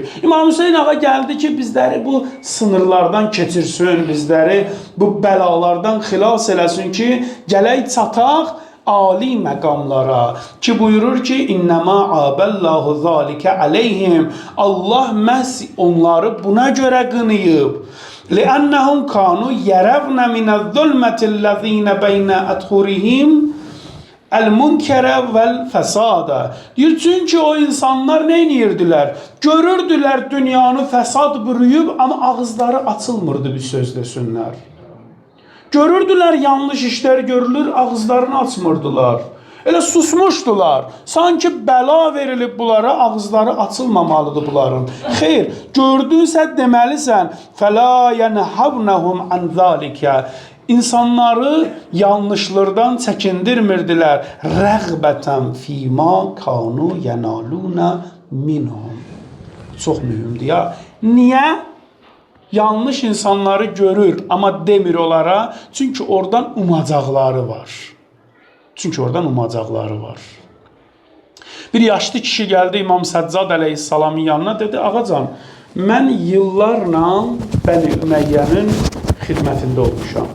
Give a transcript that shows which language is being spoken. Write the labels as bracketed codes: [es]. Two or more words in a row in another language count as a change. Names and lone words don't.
[az] İmam Hüseyin ağa gəldi ki, bizləri bu sınırlardan keçirsin, bizləri bu bəlalardan xilas eləsin ki, gələk çataq ali məqamlara. Ki buyurur ki, [ar] إنما عاب الله ذلك عليهم. [az] Allah məhz onları buna görə qınıyıb. [ar] لأنهم كانوا يرون من الظلمة الذين بين أظهرهم المنكر والفساد. [az] Diyor çünkü o insanlar ne edirdilər? Görürdülər dünyanı fəsad bürüyüb ama ağızları açılmırdı bir söz desinlər. Görürdülər yanlış işler görülür, ağızlarını açmırdılar. Elə susmuşdular. Sanki bəla verilib bunlara, ağızları açılmamalıdır bunların. Xeyr, gördünsə deməlisən, [ar] فَلَا يَنْحَوْنَهُمْ عَنْ ذَٰلِكَ. [az] İnsanları yanlışlardan çəkindirmirdilər. [ar] رَغْبَةً فِي مَا كَانُوا يَنَالُونَ مِنْهُمْ. [az] Çox mühümdür ya. Niyə? Yanlış insanları görür, amma demir onlara. Çünki oradan umacaqları var. Çünki oradan umacaqları var. Bir yaşlı kişi gəldi İmam Səccad əleyhissalamın yanına, dedi, ağacan, mən yıllarla Bəni Üməyyənin xidmətində olmuşam.